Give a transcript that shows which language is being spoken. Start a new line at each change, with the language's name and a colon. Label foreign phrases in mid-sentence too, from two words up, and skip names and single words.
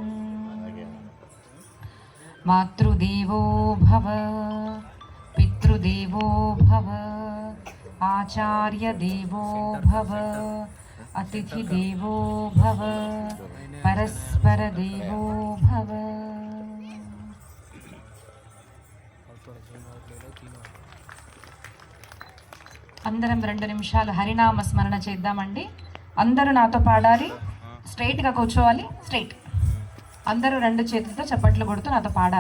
Sanskrit: मातृदेवो भव पितृदेवो भव आचार्यदेवो भव अतिथिदेवो भव परस्परदेवो भव।
Telugu: అందరం 2 నిమిషాలు హరినామ స్మరణ చేద్దామండి. అందరూ నాతో పాడాలి. స్ట్రైట్గా కూర్చోవాలి. స్ట్రైట్. అందరూ 2 చేతులతో చప్పట్లు కొడుతూ నాతో పాడాలి.